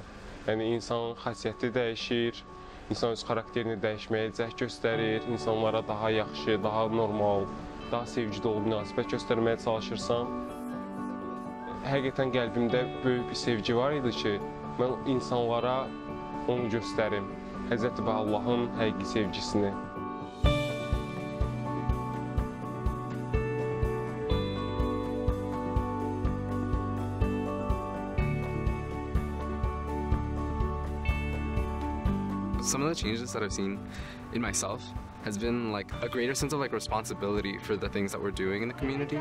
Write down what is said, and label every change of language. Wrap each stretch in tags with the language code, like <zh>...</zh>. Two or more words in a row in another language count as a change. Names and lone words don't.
<az>Yəni, insanın xasiyyəti dəyişir, insan öz xarakterini dəyişməyə cəhd göstərir, insanlara daha yaxşı, daha normal, daha sevgi dolu münasibət göstərməyə çalışırsan. Həqiqətən qəlbimdə böyük bir sevgi var idi ki, mən insanlara onu göstərim. Həzrəti Bahaullah'ın həqiqi sevgisini.</az> <en>Some of the changes that I've seen in myself has been like a greater sense of like responsibility for the things that we're doing in the community.</en>